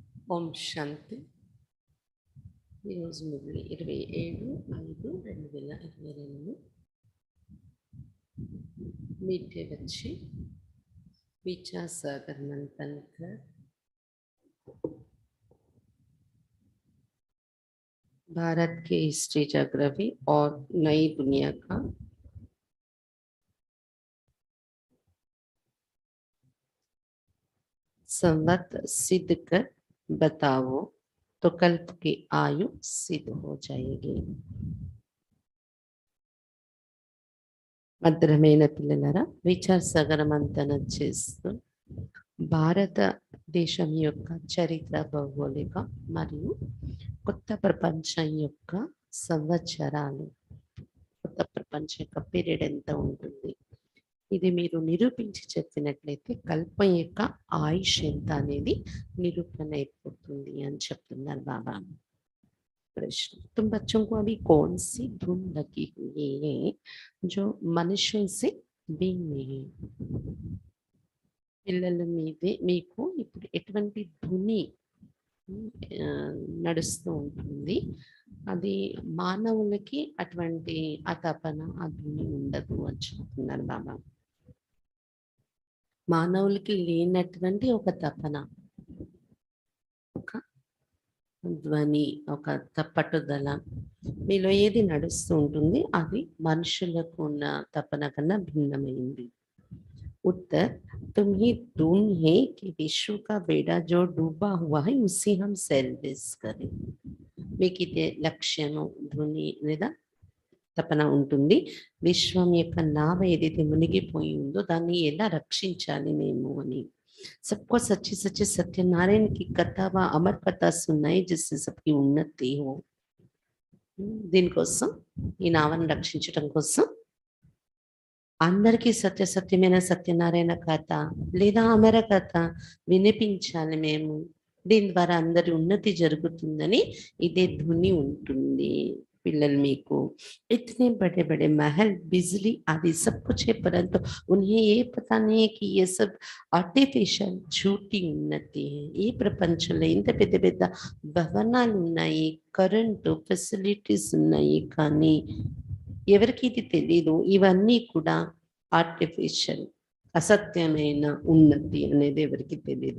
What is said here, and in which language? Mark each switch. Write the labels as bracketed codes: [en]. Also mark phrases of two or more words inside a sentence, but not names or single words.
[te] ఓం శాంతి. ఈరోజు మురళి [hi] 27/5/2022 मीठे बच्चे विचार सागर मंथन कर भारत के [en] history geography [hi] और नई दुनिया का संवत सिद्ध कर बताओ तो कल्प की आयु सिद्ध हो जाएगी. [te] మధురమైన పిల్లలారా, విచార సాగర మంతనం చేస్తూ భారతదేశం యొక్క చరిత్ర, భౌగోళిక మరియు కొత్త ప్రపంచం యొక్క సంవత్సరాలు, కొత్త ప్రపంచం యొక్క పీరియడ్ ఎంత ఉంటుంది, ఇది మీరు నిరూపించి చెప్పినట్లయితే కల్పం యొక్క ఆయుష్ ఎంత అనేది నిరూపణ అయిపోతుంది అని చెప్తున్నారు బాబా. [hi] प्रश्न, तुम बच्चों को अभी कौन सी धुन लगी हुई है जो मनुष्यों से भिन्न है? [te] పిల్లల మీదే మీకు ఇప్పుడు ఎటువంటి ధుని నడుస్తూ ఉంటుంది, అది మానవులకి అటువంటి ఆ తపన, ఆ ధుని ఉండదు అని చెప్తున్నారు బాబా. మానవులకి లేనటువంటి ఒక తపన, ఒక ధ్వని, ఒక పట్టుదల మీలో ఏది నడుస్తూ ఉంటుంది, అది మనుషులకు ఉన్న తపన కన్నా భిన్నమైంది. [hi] उत्तर, तुम ही धुन है कि विश्व का बेड़ा जो डूबा हुआ है उसी हम सर्विस करें. [te] మీకు ఇదే లక్ష్యము, ధుని లేదా తపన ఉంటుంది. విశ్వం యొక్క నావ ఏదైతే మునిగిపోయి ఉందో దాన్ని ఎలా రక్షించాలి మేము అని. [hi] सबको सच्ची सच्ची सत्यनारायण की कथा व अमर कथा सुनाई जिससे सबकी उन्नति हो. [te] దీనికోసం ఈ నావను రక్షించడం కోసం అందరికీ సత్యమైన సత్యనారాయణ కథ లేదా అమర కథ వినిపించాలి మేము. దీని ద్వారా అందరి ఉన్నతి జరుగుతుందని ఇదే ధుని ఉంటుంది. పిల్లలు మీకు [hi] इतने बड़े बड़े महल, बिजली आदि सब कुछ है, परंतु उन्हें ये पता नहीं है कि ये सब ఆర్టిఫిషియల్ झूठी ఉన్నతి है. [te] ఈ ప్రపంచంలో ఇంత పెద్ద పెద్ద భవనాలు ఉన్నాయి, కరెంటు ఫెసిలిటీస్ ఉన్నాయి, కానీ ఎవరికి ఇది తెలీదు, ఇవన్నీ కూడా ఆర్టిఫిషియల్, असत्यమైన ఉన్నతి అనేది ఎవరికి తెలియదు.